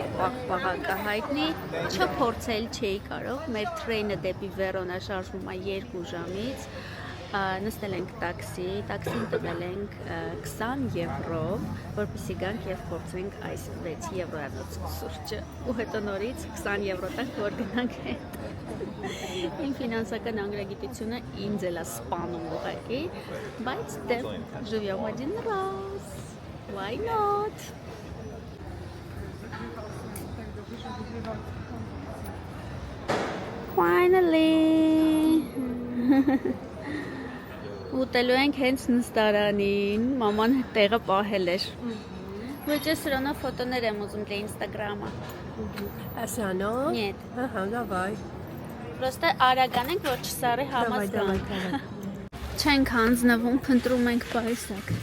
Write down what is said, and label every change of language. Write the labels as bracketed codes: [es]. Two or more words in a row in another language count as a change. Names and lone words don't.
[hy] պաղպաղակը հայտնի, չփորձել չէի կարող, մեր թրեյնը դեպի Վերոնա շարժվում է 2 ժամից, նստել ենք տաքսին տվել ենք 20 եվրո, որպեսզի գանք և փորձենք այս 6 եվրոյանոց սուրճը, ու հետո նորից 20 եվրո տանք, որ գնանք հետ։ Իմ ֆինանսական անգրագիտությունը ինձ էլ է սպանում ուղղակի, բայց դե [ru] живем один раз. [en] Why not? Finally. [hy] Ուտելու ենք հենց նստարանին, մաման տեղը պահել էր։ Ոչ ես սրանով ֆոտոներ եմ ուզում для Ինստագրամը։ Ասա, նո։ [ru] Нет. [hy] Ահա, давай։ Պրոստը արագան ենք, որ չսարի համազգան։ Չենք հանձնվում, փնտրում ենք պայսակ։